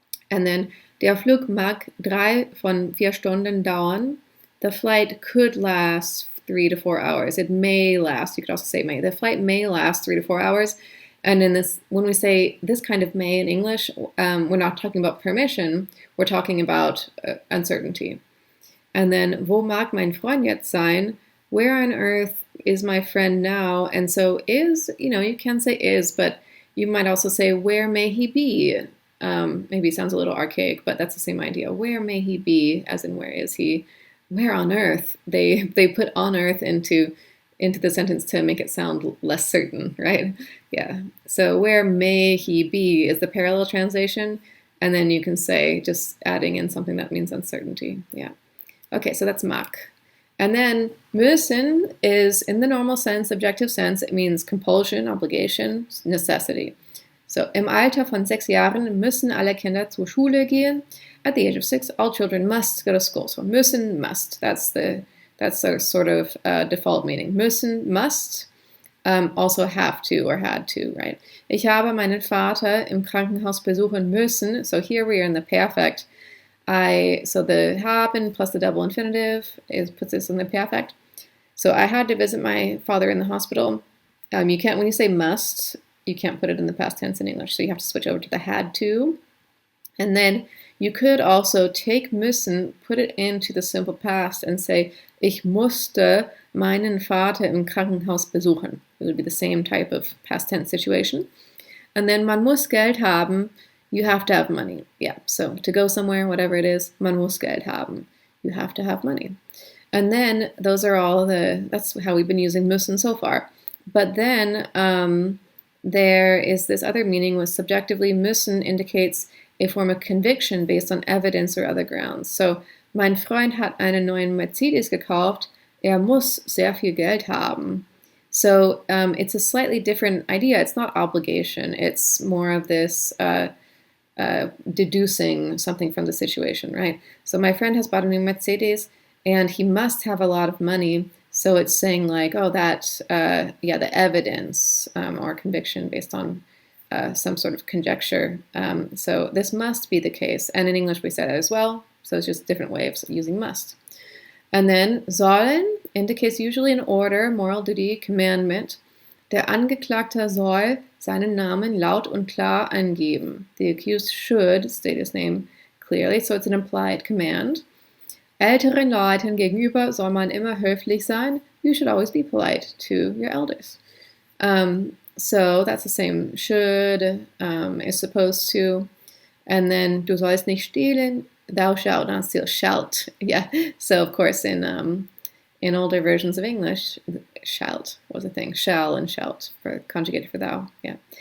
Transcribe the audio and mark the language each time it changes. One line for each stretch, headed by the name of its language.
English: And then
German: der Flug mag 3 von 4 Stunden dauern.
English: The flight could last 3 to 4 hours. It may last. You could also say may. The flight may last 3 to 4 hours. And when we say this kind of may in English, we're not talking about permission. We're talking about uncertainty. And then,
German: wo mag mein Freund jetzt sein?
English: Where on earth is my friend now? And so is, you can say is, but you might also say, where may he be? Maybe it sounds a little archaic, but that's the same idea. Where may he be? As in, where is he? Where on earth? They put on earth into the sentence to make it sound less certain, right? Yeah. So where may he be is the parallel translation. And then you can say, just adding in something that means uncertainty. Yeah. Okay, so that's mag. And then müssen is, in the normal sense, subjective sense, it means compulsion, obligation, necessity.
German: So im Alter von 6 Jahren müssen alle Kinder zur Schule gehen.
English: At the age of 6, all children must go to school. So müssen, must. That's the sort of default meaning. Müssen, must. Also have to or had to, right?
German: Ich habe meinen Vater im Krankenhaus besuchen müssen.
English: So here we are in the perfect. So the haben plus the double infinitive puts this in the perfect. So I had to visit my father in the hospital. When you say must, you can't put it in the past tense in English. So you have to switch over to the had to. And then you could also take müssen, put it into the simple past and say,
German: ich musste meinen Vater im Krankenhaus besuchen.
English: It would be the same type of past tense situation. And then
German: man muss Geld haben.
English: You have to have money. Yeah, so to go somewhere, whatever it is,
German: man muss Geld haben.
English: You have to have money. And then those are that's how we've been using müssen so far. But then there is this other meaning with subjectively, müssen indicates a form of conviction based on evidence or other grounds.
German: So, mein Freund hat einen neuen Mercedes gekauft. Muss sehr viel Geld haben.
English: So it's a slightly different idea. It's not obligation. It's more of this deducing something from the situation, right? So my friend has bought a new Mercedes and he must have a lot of money. So it's saying like, oh, the evidence or conviction based on some sort of conjecture. So this must be the case. And in English we say that as well. So it's just different ways of using must. And then sollen indicates usually an order, moral duty, commandment.
German: Der Angeklagte soll seinen Namen laut und klar angeben.
English: The accused should state his name clearly, so it's an implied command.
German: Älteren Leuten gegenüber soll man immer höflich sein.
English: You should always be polite to your elders. So that's the same. Should is supposed to. And then
German: du sollst nicht stehlen.
English: Thou shalt not steal. Shalt. Yeah. So of course in in older versions of English, shalt was a thing. Shall and shalt for conjugated for thou. Yeah.